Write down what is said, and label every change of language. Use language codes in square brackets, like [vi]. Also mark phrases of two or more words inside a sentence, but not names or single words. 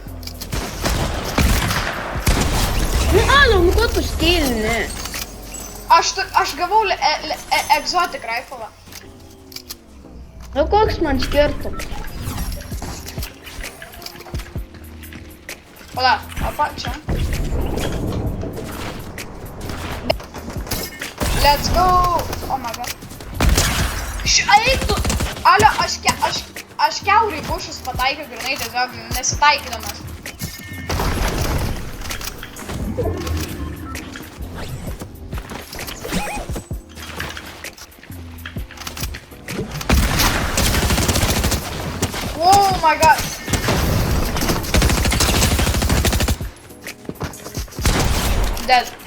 [lt] Nu, Alo, nu ko tu stilini? Aš gavau [en] exotic rifle'ą. [lt] Nu, koks man skirtumas? Pala, apa, čia. [en] Let's go! Oh my god. [lt] Eik tu! Alio, aš kiaurai bušus pataikiau grinai, tiesiog nesitaikydamas. [en] Oh my god. Dead.